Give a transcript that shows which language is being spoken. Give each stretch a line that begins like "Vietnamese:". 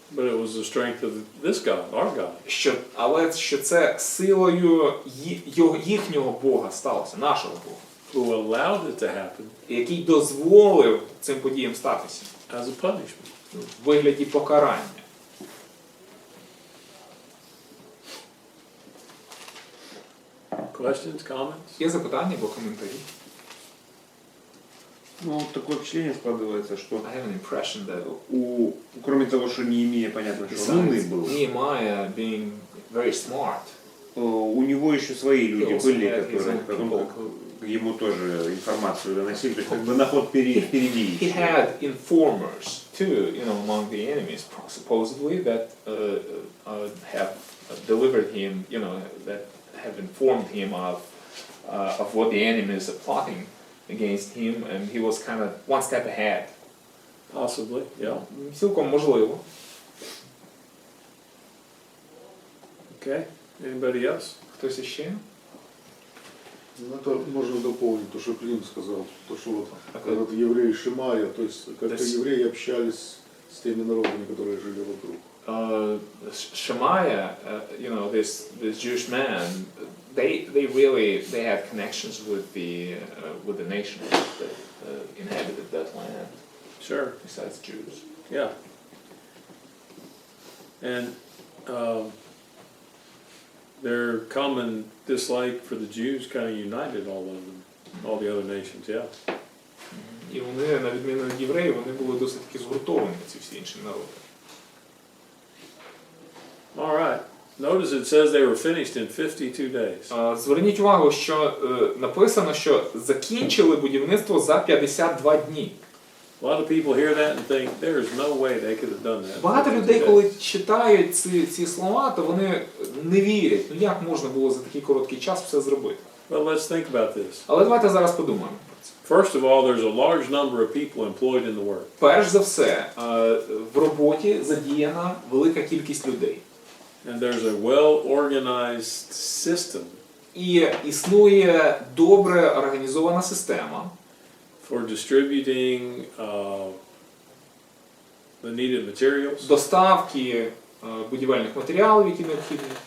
English: But it was the strength of this God, our God.
Ukrainian: Але що це силою їхнього Бога сталося, нашого Бога.
English: Who allowed it to happen
Ukrainian: Який дозволив цим подіям статися
English: as a punishment.
Ukrainian: в вигляді покарання.
English: Questions, comments?
Ukrainian: Є запитання або коментарі?
Russian: Ну, такое впечатление складывается, что
English: I have an impression that
Russian: кроме того, что Неемия, понятно, что он умный был,
English: Nehemiah being very smart,
Russian: у него еще свои люди
English: he also
Russian: были,
English: had his
Russian: которые
English: own
Russian: потом
English: people
Russian: ему тоже информацию доносили, то есть как бы на ход впереди.
English: he had informers too, among the enemies, supposedly, that have delivered him, that have informed him of what the enemies are plotting against him, and he was kind of one step ahead. Possibly, yeah.
Ukrainian: Цілком можливо.
English: Okay. Anybody else?
Ukrainian: Хтось іще?
Russian: Ну, это можно дополнить то, что Клим сказал, то, что вот этот еврей Шимая, то есть как-то евреи общались с теми народами, которые жили вокруг.
English: Shemaiah, this Jewish man, they had connections with the nations that inhabited that land. Sure. Besides Jews. Yeah. And their common dislike for the Jews kind of united all the other nations, yeah.
Ukrainian: І вони, на відміну від євреїв, вони були досить таки згуртовані, ці всі інші народи.
English: All right. Notice it says they were finished in 52 days.
Ukrainian: Зверніть увагу, що написано, що закінчили будівництво за 52 дні.
English: A lot of people hear that and think there is no way they could have done that.
Ukrainian: Багато людей, коли читають ці слова, то вони не вірять, як можна було за такий короткий час все зробити.
English: Well, let's think about this.
Ukrainian: Але давайте зараз подумаємо про це.
English: First of all, there's a large number of people employed in the work.
Ukrainian: Перш за все, в роботі задіяна велика кількість людей.
English: And there's a well-organized system
Ukrainian: І існує добре організована система
English: for distributing the needed materials
Ukrainian: доставки будівельних матеріалів, які необхідні,